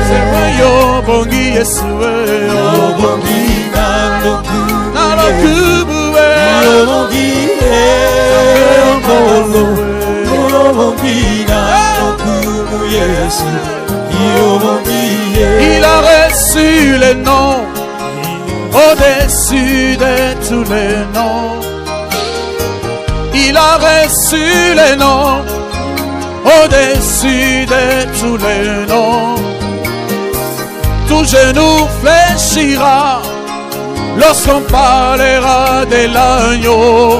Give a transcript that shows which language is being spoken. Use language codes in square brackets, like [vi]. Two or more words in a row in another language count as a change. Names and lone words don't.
[ln] Yobongi Yesu Yobongina lokumu Yesu Yobongiye Yobongina lokumu Yesu Yobongiye. [fr] Il a reçu le nom au-dessus de tous les noms. Il a reçu les noms au-dessus de tous les noms. Tout genou fléchira lorsqu'on parlera de l'agneau.